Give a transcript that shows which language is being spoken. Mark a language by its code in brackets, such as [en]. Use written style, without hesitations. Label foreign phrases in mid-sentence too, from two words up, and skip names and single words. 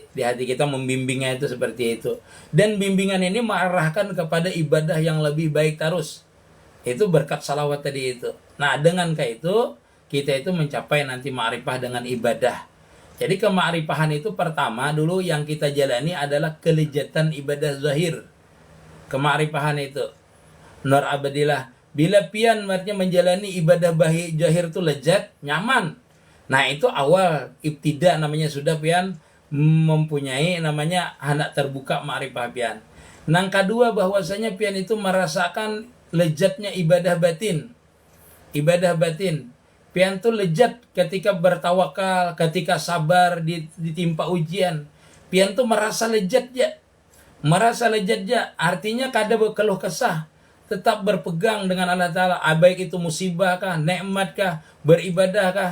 [id] Di hati kita membimbingnya itu seperti itu. Dan bimbingan ini mengarahkan kepada ibadah yang lebih baik terus. Itu berkat salawat tadi itu. Nah, dengan kayak itu, kita itu mencapai nanti ma'rifah dengan ibadah. Jadi kema'rifahan itu pertama dulu yang kita jalani adalah kelezatan ibadah zahir. Kema'rifahan itu nur abadilah. [bjn] Bila pian artinya menjalani ibadah zahir itu lezat, nyaman. Nah, itu awal ibtida namanya, sudah pian mempunyai namanya hendak terbuka ma'rifah pian. Yang kedua bahwasanya pian itu merasakan lezatnya ibadah batin. Ibadah batin. Pian tuh lezat ketika bertawakal, ketika sabar ditimpa ujian. Pian tuh merasa lezat ya. Merasa lezat ya. Artinya kada berkeluh kesah. Tetap berpegang dengan Allah Ta'ala. Baik itu musibah kah, nikmat kah, beribadah kah.